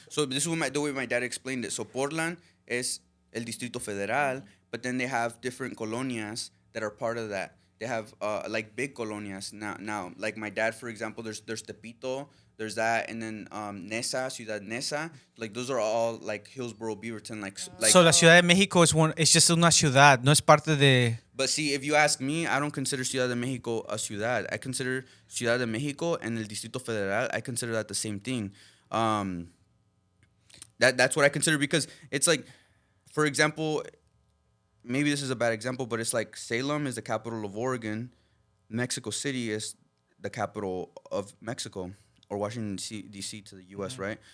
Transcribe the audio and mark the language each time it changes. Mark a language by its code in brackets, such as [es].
[en] So this is the way my dad explained it. So Portland is el Distrito Federal, but then they have different colonias that are part of that. They have like big colonias now. Like my dad, for example, there's Tepito, there's that, and then Nesa, Ciudad Nesa. Like those are all like Hillsborough, Beaverton, like. So [es] la Ciudad de México es [en] just [es] una ciudad, no es parte de. [en] But see, if you ask me, I don't consider Ciudad de Mexico a ciudad. I consider Ciudad de Mexico and el Distrito Federal, I consider that the same thing. That's what I consider because it's like, for example, maybe this is a bad example, but it's like Salem is the capital of Oregon, Mexico City is the capital of Mexico, or Washington D.C. to the U.S. Right?